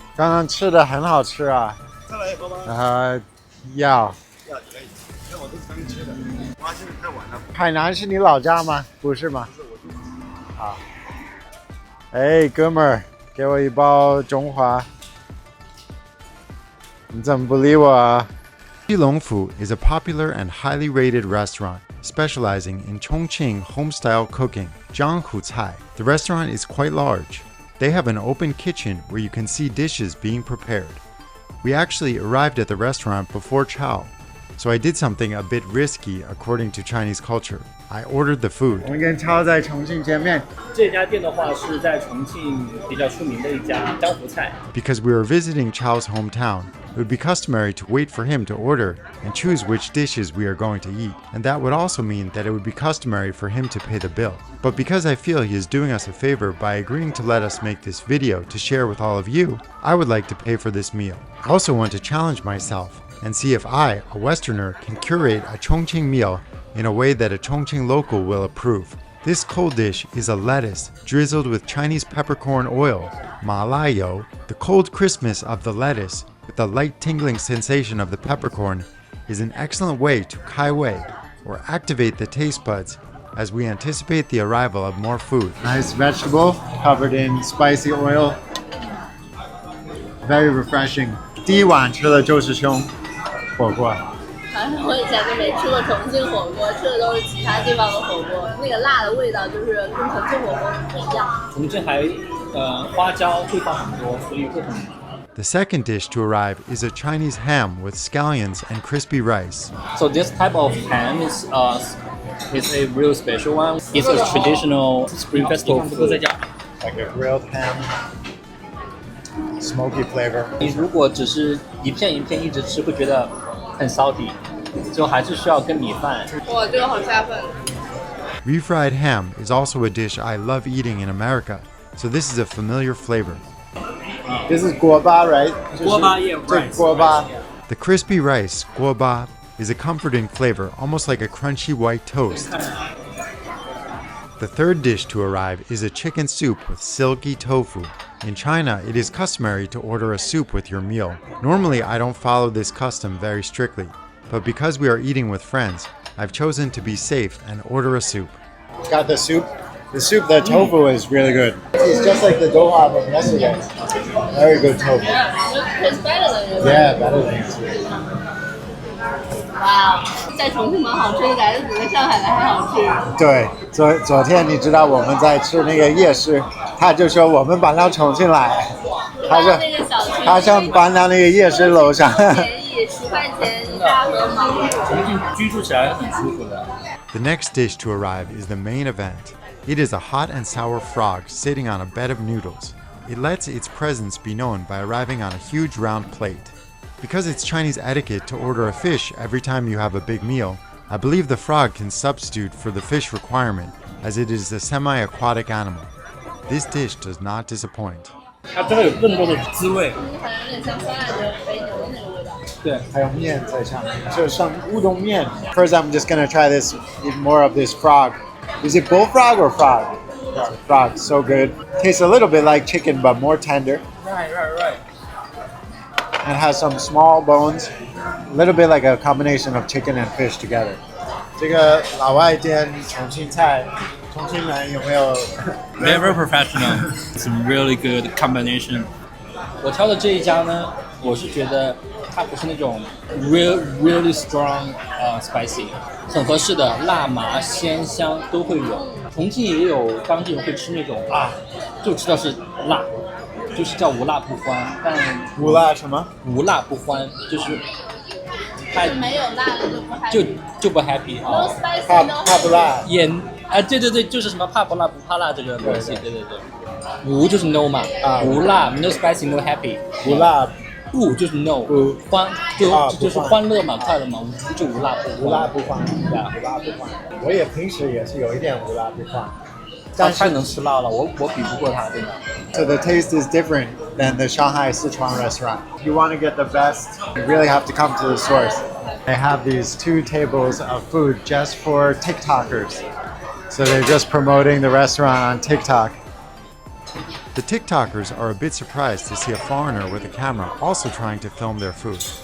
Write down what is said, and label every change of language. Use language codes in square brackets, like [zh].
[zh] 刚刚吃的很好吃啊。再来一盒吗？要。要可以。因为我都是刚吃的。哇，现在太晚了。海南是你老家吗？不是吗？好。哎，哥们儿，给我一包中华。你怎么不理我啊？ [en] Jilongfu is a popular and highly rated restaurant specializing in Chongqing home-style cooking, Jiangbei. The restaurant is quite large. They have an open kitchen where you can see dishes being prepared. We actually arrived at the restaurant before Chao, so I did something a bit risky according to Chinese culture. I ordered the food. [zh] 我们跟Chao在重庆见面。这家店的话是在重庆比较出名的一家江湖菜。 [en] Because we were visiting Chao's hometown, it would be customary to wait for him to order and choose which dishes we are going to eat. And that would also mean that it would be customary for him to pay the bill. But because I feel he is doing us a favor by agreeing to let us make this video to share with all of you, I would like to pay for this meal. I also want to challenge myself and see if I, a Westerner, can curate a Chongqing meal in a way that a Chongqing local will approve. This cold dish is a lettuce drizzled with Chinese peppercorn oil, ma lai you. The cold crispness of the lettuce with the light tingling sensation of the peppercorn is an excellent way to kai wei, or activate the taste buds as we anticipate the arrival of more food. Nice vegetable covered in spicy oil. Very refreshing. [zh] 第一碗吃的就是凶火锅。反正我以前都没吃过重庆火锅，吃的都是其他地方的火锅，那个辣的味道就是跟重庆火锅不一样。重庆还花椒会放很多，所以会很。 [en] The second dish to arrive is a Chinese ham with scallions and crispy rice. So this type of ham is a real special one. It's a traditional Spring Festival food. Like a grilled ham, smoky flavor. [zh] 你如果只是一片一片一直吃，会觉得很salty，就还是需要跟米饭。哇，这个好下饭。 [en] Refried ham is also a dish I love eating in America, so this is a familiar flavor. This is guoba, right? Guoba, yeah, right. Guoba. The crispy rice, guoba, is a comforting flavor, almost like a crunchy white toast. The third dish to arrive is a chicken soup with silky tofu. In China, it is customary to order a soup with your meal. Normally, I don't follow this custom very strictly, but because we are eating with friends, I've chosen to be safe and order a soup. Got the soup. The tofu is really good. It's just like the doha from yesterday. Very good tofu. It's better than yours. Yeah, better than yours. [zh] 哇，在重庆蛮好吃的，感觉比在上海的还好吃。对，昨天你知道我们在吃那个夜市，他就说我们搬到重庆来，他想搬到那个夜市楼上。便宜，10块钱一大盒嘛。重庆居住起来很舒服的。 [en] The next dish to arrive is the main event. It is a hot and sour frog sitting on a bed of noodles. It lets its presence be known by arriving on a huge round plate. Because it's Chinese etiquette to order a fish every time you have a big meal, I believe the frog can substitute for the fish requirement, as it is a semi-aquatic animal. This dish does not disappoint. [zh] 它真的有更多的滋味。好像有点像酸辣的肥牛的那个味道。对，还有面在上面，就像乌冬面。 [en] First, I'm just gonna try this, eat more of this frog. Is it bullfrog or frog? Frog, so good. Tastes a little bit like chicken, but more tender. Right. And has some small bones, a little bit like a combination of chicken and fish together. [zh] 这个老外店重庆菜，重庆人有没有 [en] Very professional. It's a really good combination. [zh] 我挑的这一家呢，我是觉得它不是那种 [en] really strong spicy， [zh] 很合适的辣麻鲜香都会有。重庆也有当地人会吃那种就知道是辣，就是叫无辣不欢。但无辣什么？无辣不欢，就是它没有辣的就不 happy 啊。 [en] No spicy, no [zh] 怕不辣。对，就是什么怕不辣不怕辣这个东西，对。无就是 no 嘛，无辣 [en] no spicy no happy， [zh] 无辣不就是 no， 欢就是欢乐嘛，快乐嘛，无就无辣不欢，无辣不欢，对啊，无辣不欢。我也平时也是有一点无辣不欢。他太能吃辣了，我比不过他，真的。 [en] So the taste is different than the Shanghai Sichuan restaurant. If you want to get the best, you really have to come to the source. They have these 2 tables of food just for TikTokers. So they're just promoting the restaurant on TikTok. The TikTokers are a bit surprised to see a foreigner with a camera also trying to film their food.